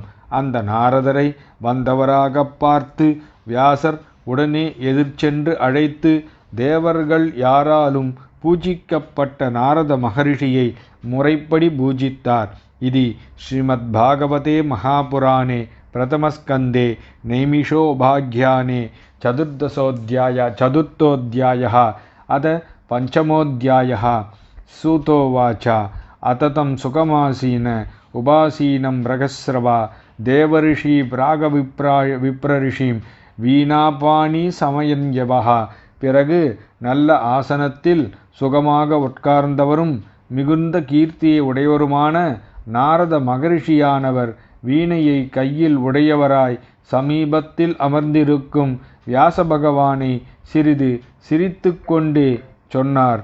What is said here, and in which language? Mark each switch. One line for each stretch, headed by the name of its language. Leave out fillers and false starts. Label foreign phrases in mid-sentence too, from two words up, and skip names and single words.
Tamil: அந்த நாரதரை வந்தவராக பார்த்து வியாசர் உடனே எதிர்ச்சென்று அழைத்து தேவர்கள் யாராலும் பூஜிக்கப்பட்ட நாரத மகரிஷியை முறைப்படி பூஜித்தார்.
Sanskrit: இது श्रीमत् भागवते महापुराणे प्रथमस्कन्धे नैमिषोपाख्याने சதுர்த்தோऽध्यायः अथ पञ्चमोऽध्यायः. सूतोवाच अततं सुखमासीन उपासीनं मृगस्रवा देवर्षि प्रागविप्रऋषिं वीणापाणिः स्मयन्निव.
Tamil: பிறகு நல்ல ஆசனத்தில் சுகமாக உட்கார்ந்தவரும் மிகுந்த கீர்த்தியை உடையவருமான நாரத மகரிஷியானவர் வீணையை கையில் உடையவராய் சமீபத்தில் அமர்ந்திருக்கும் வியாச பகவானை சிறிது சிரித்து கொண்டே சொன்னார்.